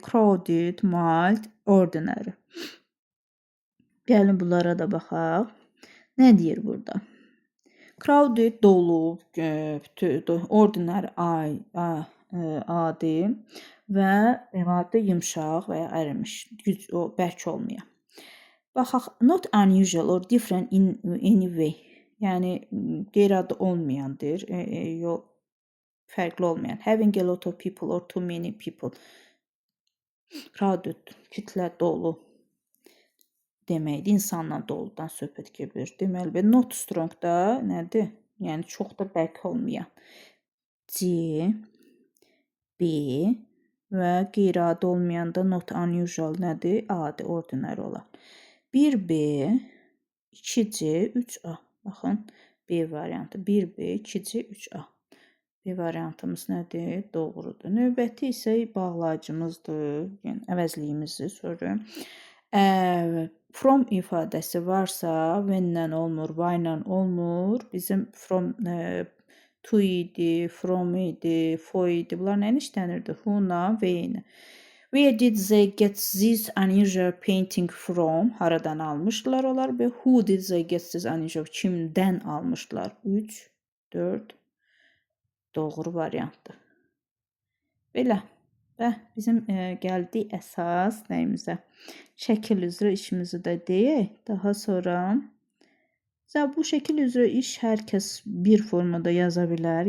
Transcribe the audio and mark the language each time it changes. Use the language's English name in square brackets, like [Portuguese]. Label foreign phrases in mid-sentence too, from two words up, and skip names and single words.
[English] Crowded, mild, ordinary. [Azerbaijani] Gəlin bunlara da baxaq. Nə deyir burada? Crowded dolu, ordinary adi və adi yumşaq və ya ərimiş, bərk olmayan. Baxaq, [English] not unusual or different in any way. [Azerbaijani] Yəni qeyri-adi olmayandır, fərqli olmayan. [English] Having a lot of people or too many people. Crowded, [Azerbaijani] kütlə dolu deməkdir. İnsanla doludan söhbət gedir. Deməli, [English] not strong [Azerbaijani] da nədir? Yəni çox da bərk olmayan. C, B və qeyri-adi olmayan da [English] not unusual [Azerbaijani] nədir? Adi, ordinary olan. 1B, 2C, 3A. Baxın, B variantı. 1B, 2C, 3A. B variantımız nədir? Doğrudur. Növbəti isə bağlayıcımızdır. Yəni, əvəzliyimizi sorun. From ifadəsi varsa, when-lə olmur, why-lə olmur. Bizim [English] from to [Azerbaijani] idi, from idi, for idi. Bunlar nə işlənirdi? Who-la, where-lə. [English] Where did they get this unusual painting from? [Azerbaijani] Haradan almışdılar onlar və [English] who did they get this unusual? [Azerbaijani] Kimdən almışdılar? 3, 4, doğru variantdır. Belə. Və bizim gəldik əsas nəyimizə? Şəkil üzrə işimizi də deyək. Daha sonra bu şəkil üzrə iş hər kəs bir formada yaza bilər.